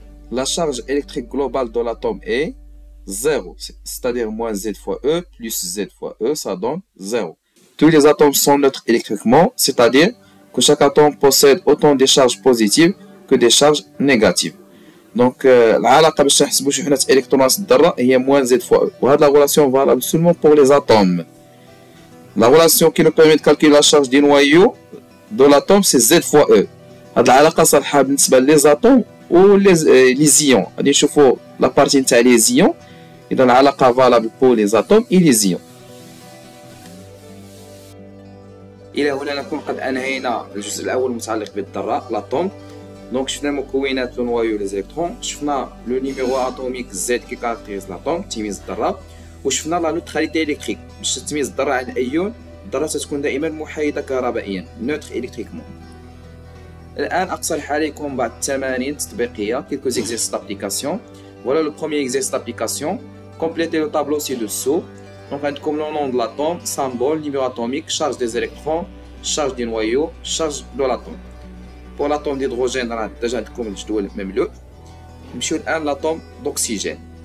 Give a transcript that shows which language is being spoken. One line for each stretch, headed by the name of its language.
French: La charge électrique globale de l'atome est 0, c'est-à-dire moins Z fois E plus Z fois E, ça donne 0. Tous les atomes sont neutres électriquement, c'est-à-dire que chaque atome possède autant de charges positives que des charges négatives.
Arabic: Donc, العلاقة باش نحسبوا شحنة إلكترونات الذرة هي
French: moins Z fois E. وهذه la relation valable seulement pour les atomes. La relation qui nous permet de calculer la charge du noyau de l'atome, c'est Z fois E.
Arabic: هذه العلاقة صالحة بالنسبة
French: les atomes
Arabic: و
French: les ions.
Arabic: غادي نشوفوا
French: la partie
Arabic: نتاع
French: les ions.
Arabic: إذا العلاقة
French: valable pour les atomes et les ions.
Arabic: إلى هنا نكون قد أنهينا الجزء الأول المتعلق بالذرة لاتوم. دونك شفنا مكونات
French: لو نوايو لي زيليكترون،
Arabic: شفنا
French: لو نيميرو اتوميك زد كي كاركتيريز لاتوم
Arabic: تميز الذرة، وشفنا
French: لا نوتراليتي الكتريك
Arabic: باش تميز الذرة عن الأيون. الذرة تكون دائما محايدة كهربائيا
French: نوتر الكتريكمون.
Arabic: الآن أقترح عليكم بعض التمارين تطبيقية
French: quelques exercices d'application. Voilà le premier exercice d'application. Complétez le tableau ci-dessous. Donc, comme le nom de l'atome, symbole, numéro atomique, charge des électrons, charge du noyau, charge de l'atome. Pour l'atome d'hydrogène, on a déjà comme le même lieu. Nous allons l'atome d'oxygène.